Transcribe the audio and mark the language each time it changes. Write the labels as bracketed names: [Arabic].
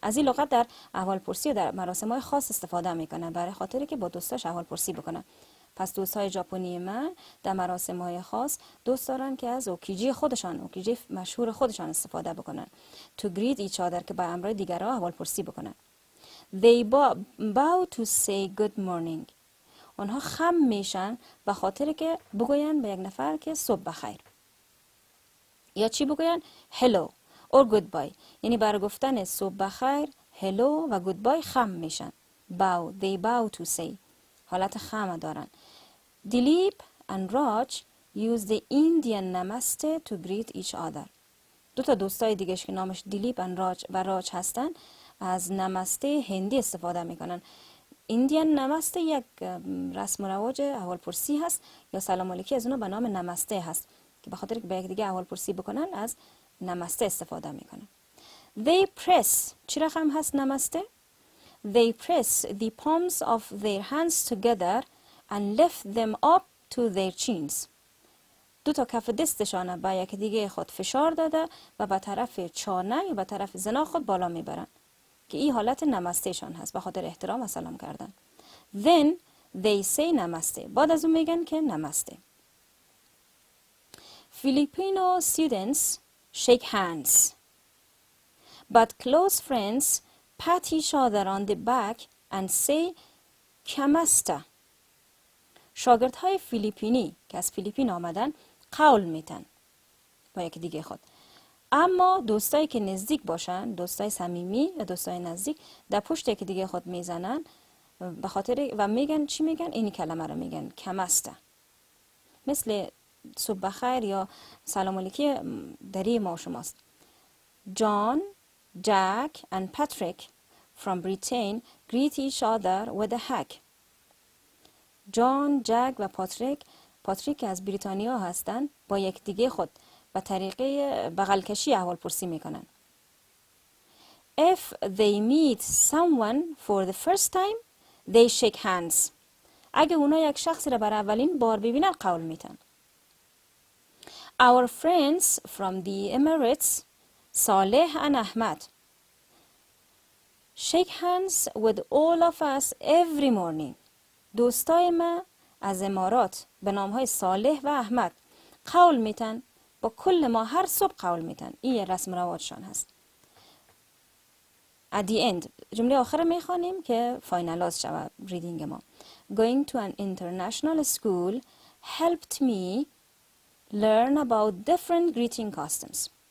[Persian] از این لغت در احوالپرسی و در مراسم‌های خاص استفاده میکنن برای خاطری که با دوستاش احوالپرسی بکنن. پس دوستای ژاپنی من در مراسم‌های خاص دوست دارن که از اوکیجی خودشان، اوکیجی مشهور خودشان استفاده بکنن. [English] To greet each other [Persian] که با امرای دیگران احوالپرسی بکنن. [English] They bow to say good morning. [Persian] آنها خم میشن به خاطر که بگوین به یک نفر که صبح بخیر. یا چی بگوین؟ [English] hello or goodbye. [Persian] یعنی برای گفتن صبح بخیر، hello و goodbye خم میشن. [English] They bow to say. [Persian] حالت خم دارن. [English] Dilip and Raj use the Indian namaste to greet each other. [Persian] دو تا دوستای دیگهش که نامش دیلیپ و راج هستن از نمسته هندی استفاده میکنن. ایندیان نمسته یک رسم و رواج احوالپرسی هست یا سلام علیکی از اونها به نام نمسته هست که به خاطر که به یک دیگه احوالپرسی بکنن از نمسته استفاده میکنن. [English] They press [Persian] چی رقم هست نمسته؟ [English] They press the palms of their hands together and lift them up to their chins. [Persian] دو تا کف دستشان به یک دیگه خود فشار داده و به طرف چانه یا به طرف زنا خود بالا میبرن که این حالت نمسته شان هست، به خاطر احترام و سلام کردن. [English] Then they say namaste. [Persian] بعد از اون میگن که نمسته. [English] Filipino students shake hands, but close friends pat each other on the back and say kamasta. [Persian] شاگردهای فیلیپینی که از فیلیپین آمدن قول میتن با یکی دیگه خود. اما دوستایی که نزدیک باشن، دوستای صمیمی و دوستای نزدیک در پشت یکی دیگه خود میزنن به خاطر و میگن چی میگن؟ این کلمه رو میگن کمسته. مثل صبح بخیر یا سلام علیکی دری ما و شماست. [English] John, Jack and Patrick from Britain greet each other with a hug. [Persian] جان، جک و پاتریک از بریتانیا هستند با یک دیگه خود به طریقه بغل کشی احوالپرسی میکنن. [English] If they meet someone for the first time, they shake hands. [Persian] اگه اونا یک شخصی را برای اولین بار ببینن قول میتن. [English] Our friends from the Emirates, Saleh and Ahmad, shake hands with all of us every morning. [Persian] دوستای ما از امارات به نامهای صالح و احمد قول میتن، با کل ما هر صبح قول میتن. این رسم رواجشان هست. [English] At the end [Persian] جمله آخر میخوانیم که فاینالاز شود ریدینگ ما. [English] Going to an international school helped me learn about different greeting customs.